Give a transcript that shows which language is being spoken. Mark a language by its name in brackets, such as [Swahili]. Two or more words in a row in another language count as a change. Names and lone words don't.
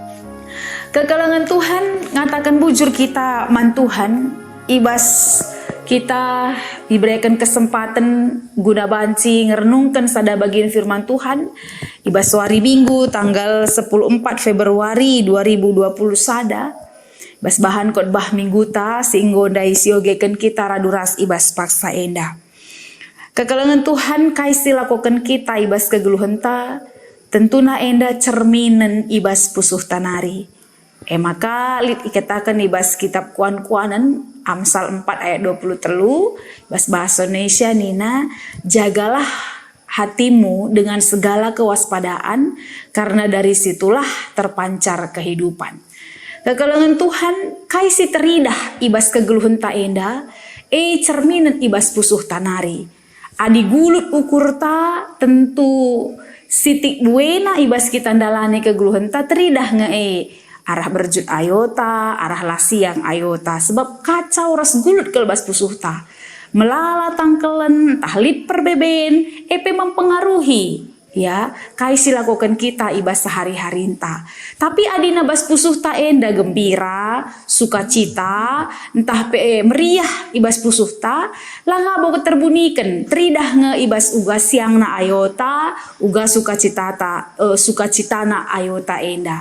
[Batak Karo] Kekalangan Tuhan ngatakan bujur kita man Tuhan ibas kita diberikan kesempatan guna banci ngerenungkan sada bagian firman Tuhan ibas hari Minggu tanggal 14 Februari 2020 sada ibas bahan khotbah minggu ta singgo dai siogekan kita raduras ibas paksa enda. Kekalangan Tuhan kaisi lakukan kita ibas kegeluhan ta tentuna enda cerminan ibas pusuh tanari. Maka lit ikatakan ibas kitab kuan-kuanan Amsal 4 ayat 20 telu ibas bahasa Indonesia nina [Indonesian] jagalah hatimu dengan segala kewaspadaan karena dari situlah terpancar kehidupan. [Batak Karo] Kekalangan Tuhan kaisi teridah ibas kegeluhan ta enda cerminan ibas pusuh tanari. Adi gulut ukur ta tentu sitik buena ibas kita ndalane kegeluhan ta teridah arah berjut ayota, arah lasiang ayota. Sebab kacau ras gulut kelbas pusuh ta. Melala tangkelen, tahlit perbeben, mempengaruhi. Ya, kaisi lakukan kita ibas sehari-hari ta. Tapi adina bas pusuh ta enda gembira, sukacita, entah meriah ibas pusuh ta, langga boga terbunikan, teridah nge ibas uga siang na ayota, uga sukacita na ayota enda.